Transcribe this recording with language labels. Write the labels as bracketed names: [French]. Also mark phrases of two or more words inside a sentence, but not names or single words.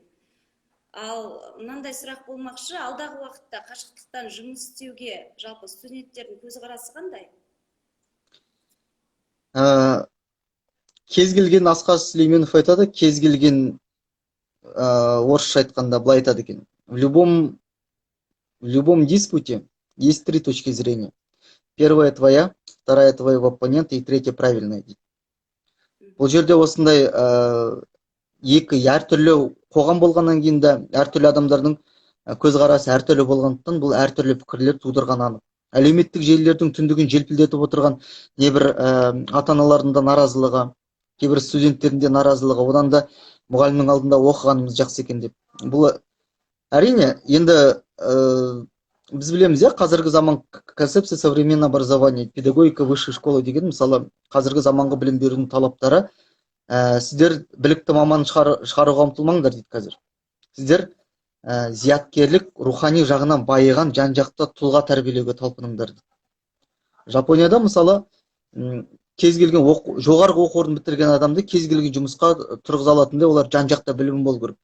[Kazakh] Ал мынандай сұрақ болмақшы, алдағы уақытта қашықтықтан жұмыс істеуге жалпы студенттердің көзқарасы қандай? Кез келген Асқар Сүлейменов айтады, кез келген орысша айтқанда былай айтады екен. [Russian] В любом диспуте есть 3 точки зрения. Первая твоя, вторая твоего оппонента и третья правильная. [Kazakh] Бұл жерде осындай екі әртүрлі қоғам болғаннан кейін де әртүрлі адамдардың көзқарасы әртүрлі болғандықтан бұл әртүрлі пікірлер тудырған анық. Әлеуметтік желілердің түндігін желпілдетіп отырған небір ата-аналардың да наразылығы, кейбір студенттердің де наразылығы, одан да мұғалімнің алдында оқығанымыз жақсы екен деп. Бұл әрине енді біз білеміз, қазіргі заман [Russian] концепция современного образования, педагогика высшей школы [Kazakh] деген, мысалы, қазіргі заманғы білім берудің талаптары, сіздер білікті маман шығаруға ұмтылмаңдар дейді қазір. Сіздер зияткерлік, рухани жағынан байыған жан-жақты тұлға тәрбиелеуге талпыныңдар дейді. Жапонияда мысалы кез келген жоғарғы оқу орнын бітірген адамды кез келген жұмысқа тұрғыза алатындай олар жан-жақты білім болу керек.